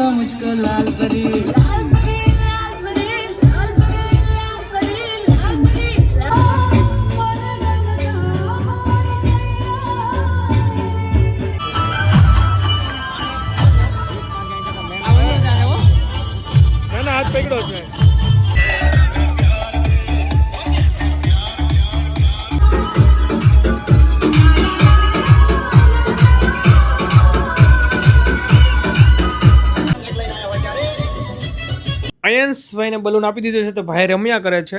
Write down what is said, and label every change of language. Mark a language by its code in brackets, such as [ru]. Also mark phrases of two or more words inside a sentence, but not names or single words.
[hi] मुझको लाल परी, लाल परी लाल परी लाल परी लाल परी लाल परी. [gu] હાથ પકડો છે. અયંશભાઈને બલૂન આપી દીધું છે તો ભાઈ રમ્યા કરે છે.